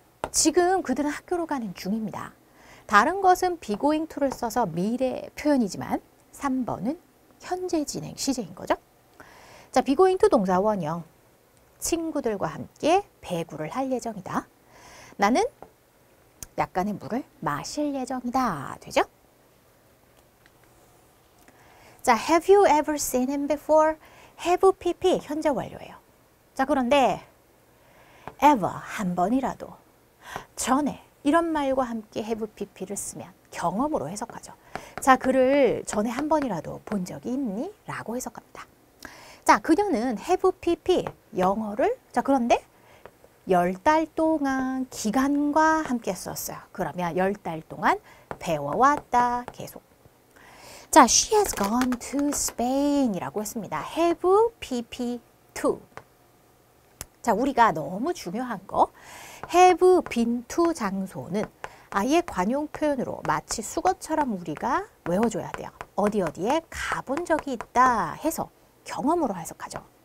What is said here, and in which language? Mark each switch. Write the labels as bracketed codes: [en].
[ko] 지금 그들은 학교로 가는 중입니다. 다른 것은 [en] be going to [ko] 를 써서 미래 표현이지만 3번은 현재 진행 시제인 거죠. 자, [en] be going to [ko] 동사 원형 친구들과 함께 배구를 할 예정이다. 나는 약간의 물을 마실 예정이다. 되죠? [en] 자, have you ever seen him before? [ko] have pp 현재 완료예요. 자, 그런데 ever 한 번이라도 전에 이런 말과 함께 have pp를 쓰면 경험으로 해석하죠. 자, 그를 전에 한 번이라도 본 적이 있니? 라고 해석합니다. 자, 그녀는 have pp 영어를 자, 그런데 10달 동안 기간과 함께 썼어요. 그러면 10달 동안 배워왔다. 계속. [en] 자, she has gone to Spain [ko] 이라고 했습니다. [en] have pp to. [ko] 자, 우리가 너무 중요한 거 [en] have been to [ko] 장소는 아예 관용 표현으로 마치 수거처럼 우리가 외워줘야 돼요. 어디에 가본 적이 있다 해서 경험으로 해석하죠.